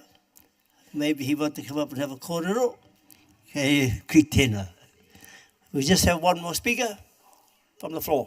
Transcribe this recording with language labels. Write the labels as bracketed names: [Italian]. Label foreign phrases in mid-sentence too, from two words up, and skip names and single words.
[English] Maybe he wants to come up and have a kōrero. [Māori] Kei ki tēnā. [English] We just have one more speaker from the floor.